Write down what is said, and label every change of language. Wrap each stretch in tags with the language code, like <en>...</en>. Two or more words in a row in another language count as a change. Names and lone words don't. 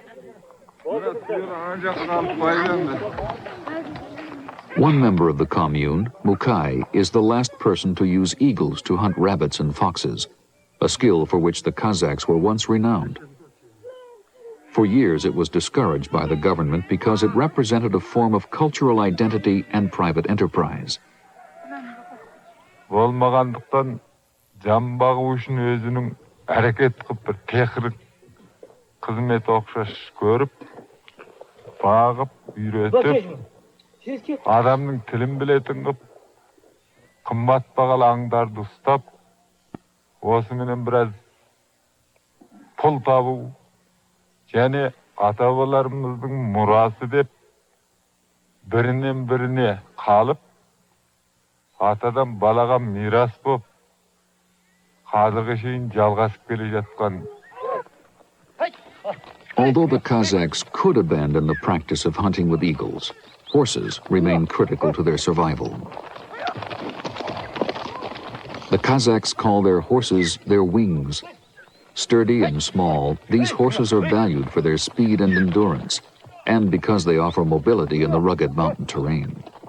<en>One member of the commune, Mukai, is the last person to use eagles to hunt rabbits and foxes, a skill for which the Kazakhs were once renowned. For years it was discouraged by the government because it represented a form of cultural identity and private enterprise.</en> <kk>Болмағандықтан жан бағу үшін өзінің әрекет қылып бір техник қызмет оқшаш көріп, бағып, үйретіп, адамның тілін білетін қылып, қымбат бағалы аңдарды ұстап, осыменен біраз пұл табу, және ата-бабаларымыздың мұрасы деп бірінен біріне қалып, атадан балаға мирас болып, қазірге шейін жалғасып келе жатқан.</kk> <en>Although the Kazakhs could abandon the practice of hunting with eagles, horses remain critical to their survival. The Kazakhs call their horses their wings. Sturdy and small, these horses are valued for their speed and endurance, and because they offer mobility in the rugged mountain terrain.</en>